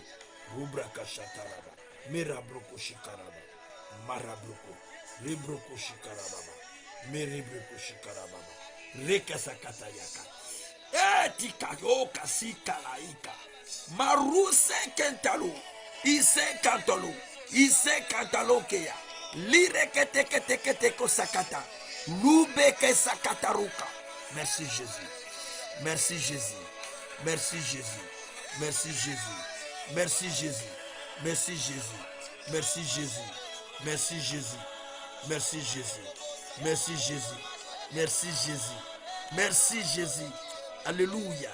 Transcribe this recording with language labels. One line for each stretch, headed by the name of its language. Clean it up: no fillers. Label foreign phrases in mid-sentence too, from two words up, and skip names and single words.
French: Rubraka Shataraba, Mirabroko Shikaraba, Marabroko, Libroko Shikarababa, Miribroko Shikarababa, Reka Sakatayaka. Etika yoka sikalaika. Maruse kentalu. Ise kantolu. Ise katalokeya. Lire kete kete kete kosakata. Lube ke sakataruka. Merci Jésus. Merci Jésus. Merci Jésus. Merci Jésus. Merci Jésus. Merci Jésus. Merci Jésus. Merci Jésus. Merci Jésus. Merci Jésus. Merci Jésus. Merci Jésus. Alléluia.